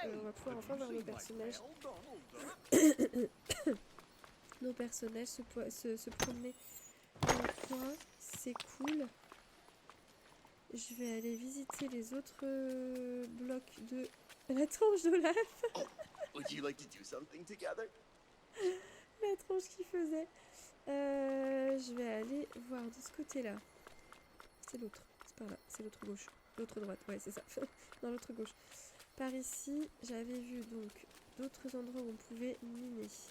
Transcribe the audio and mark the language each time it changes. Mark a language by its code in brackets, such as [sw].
[fr] On va pouvoir enfin voir nos personnages. Nos personnages se promener dans le coin, c'est cool. Je vais aller visiter les autres blocs de la tronche d'Olaf. [en] Would you like to do something together? [fr] La tronche qu'il faisait. Je vais aller voir de ce côté-là. C'est l'autre, c'est par là, c'est l'autre gauche. L'autre droite, ouais c'est ça. Dans l'autre gauche. Par ici, j'avais vu donc d'autres endroits où on pouvait miner.